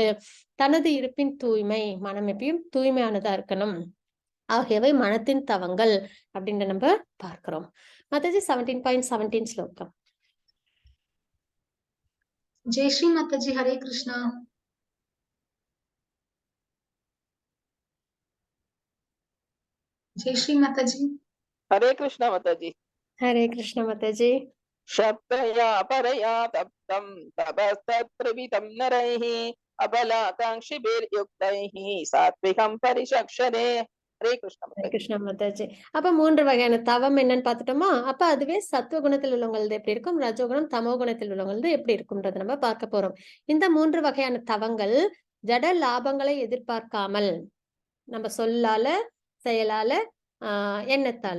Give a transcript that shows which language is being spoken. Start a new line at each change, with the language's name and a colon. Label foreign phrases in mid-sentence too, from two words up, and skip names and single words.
Tamil: தனது இருப்பின் தூய்மை, மனம் எப்பயும் தூய்மையானதா இருக்கணும் ஆகியவை மனத்தின் தவங்கள் அப்படின்ற நம்ம பார்க்கிறோம். மாதாஜி 17.17 ஸ்லோகம். ஜெயஸ்ரீ மாதாஜி, ஹரே கிருஷ்ணா. ஜெயஸ்ரீ மாதாஜி. हरे कृष्ण माताजी. ஹரே கிருஷ்ண மாதாஜி.
Sanskrit: शब्दया परया तप्तं तपस्तत्प्रवितं नरैः अबलाकाङ्क्षिभिर्युक्तैः सात्विकं परिचक्षते.
Tamil: हरे कृष्ण ஹரே माताजी. கிருஷ்ண மாதாஜி. அப்ப 3 வகையான தவம் என்னன்னு பார்த்துட்டோமா? அப்ப அதுவே சத்துவ குணத்தில் உள்ளவங்களது எப்படி இருக்கும், ரஜோகுணம் தமோ குணத்தில் உள்ளவங்களது எப்படி இருக்கும்ன்றத நம்ம பார்க்க போறோம். இந்த 3 வகையான தவங்கள் ஜட லாபங்களை எதிர்பார்க்காமல், நம்ம சொல்லால, செயலால, எண்ணத்தால